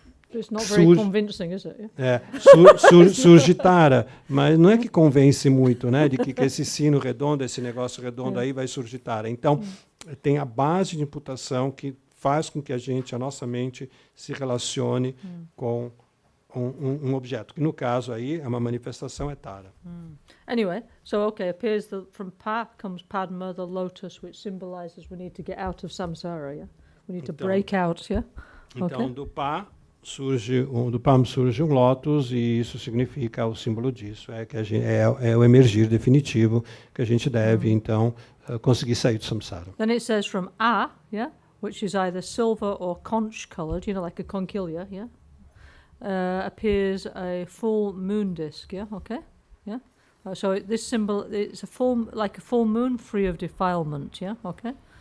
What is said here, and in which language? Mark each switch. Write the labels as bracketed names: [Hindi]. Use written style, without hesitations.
[English] It's not very convincing, is it? [Portuguese] Surge Tara, mas não é que convence muito, né, de que esse sino redondo, esse negócio redondo aí vai surgir Tara. Então, tem a base de imputação que faz com que a nossa mente se relacione com um objeto, que no caso aí é uma manifestação, é Tara. [English] Anyway, so appears from Pa comes Padma, the lotus, which symbolizes we need to get out of samsara, yeah? We need to break out, yeah? [Portuguese] Então, do PAM surge um lótus e isso significa o símbolo disso, que é o emergir definitivo que a gente deve então conseguir sair do samsara. [English] Then it says from A, yeah, which is either silver or conch colored, you know, like a conchylea, yeah. appears a full moon disk. Yeah, okay, yeah. So this symbol, it's like a full moon, free of defilement. Yeah, okay.